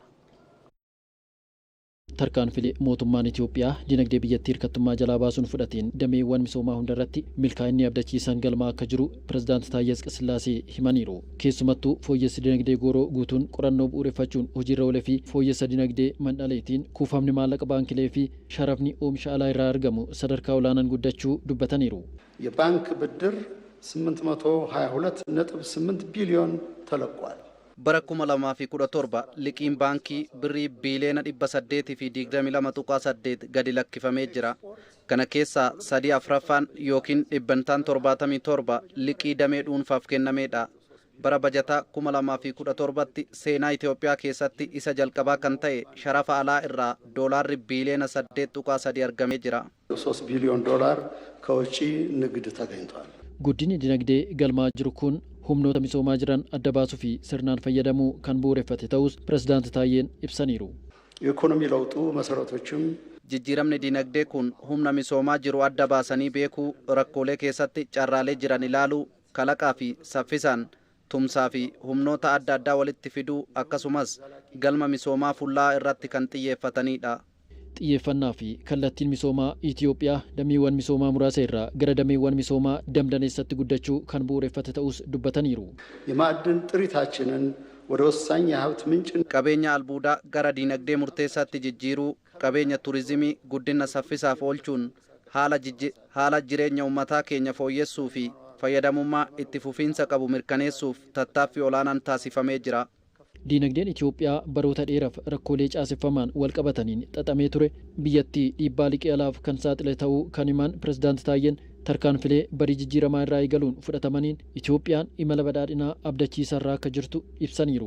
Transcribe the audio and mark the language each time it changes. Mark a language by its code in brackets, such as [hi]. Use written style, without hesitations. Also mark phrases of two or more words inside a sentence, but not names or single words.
[om] Tarkaanfilee mootummaan Itoophiyaa dinagdee biyyattii hirkattummaa jalaa baasuun fudhateen dameewwan misoomaa hundarratti milkaa'inni abdachiisan galmaa akka jiru pireezidaant Taayyaa Asqasillaasee himaniiru. Keessumattuu fooyyessi dinagdee gooroo guutuun qorannoo bu'uureffachuun hojiirra oolee fi fooyyessa dinagdee mandhaleetiin kuufamni maallaqa baankilee fi sharafni oomisha alaa irraa argamu sadarkaa olaanaan guddachuu dubbataniiru. [am] የባንክ ብድር 822.8 ቢሊዮን ተለቋል። [om] Bara 2017 liqiin baankii birrii biiliyoona 822.8 gadi lakkifamee jira. Kana keessaa 3/4 yookiin 77 liqii damee dhuunfaaf kennameedha. Bara bajataa 2017tti seenaa Itoophiyaa keessatti isa jalqabaa kan ta'e sharafa alaa irraa doolaarri biiliyoona 8.3 argamee jira. [am] 3 ቢሊዮን ዶላር ከውጪ ንግድ ተገኝቷል። [om] Guddinni dinagdee galmaa jiru kun humnoota misoomaa jiran adda baasuu fi sirnaan fayyadamuu kan bu'uureffate ta'us pireezidaant Taayyeen ibsaniiru. [am] የኢኮኖሚ ለውጡ መሰረቶችም [om] jijjiiramni dinagdee kun humna misoomaa jiru adda baasanii beekuu, rakkoolee keessatti carraalee jiran ilaaluu, kalaqaa fi saffisaan tumsaa fi humnoota adda addaa walitti fiduu akkasumas galma misoomaa fullaa irratti kan xiyyeeffatanidha. xiyyeeffannaa fi kallattiin misoomaa Itoophiyaa dameewwan misoomaa muraasa irraa gara dameewwan misoomaa damdaneessatti guddachuu kan bu'uureffate ta'us dubbataniiru. [am] የማዕድን ጥሪታችንን ወደ ወሳኝ የሀብት ምንጭ [om] qabeenya albuudaa gara diinagdee murteessaatti jijjiiruu qabeenya turizimii guddina saffisaaf oolchuun haala jireenya uummataa keenya fooyyessuu fi fayyadamummaa itti fufiinsa qabu mirkaneessuuf tattaaffii olaanaan taasifamee jira. Diinagdeen Itoophiyaa baroota dheeraaf rakkoolee caaseffamaan wal qabataniin xaxamee ture biyyattii dhiibbaa liqii alaaf kan saaxile ta'uu kan himan pirezidaanti Taayyeen tarkaanfilee barii jijjiiramaa irraa eegaluun fudhatamaniin Itoophiyaan imala badhaadhinaa abdachiisaa akka jirtu ibsaniiru.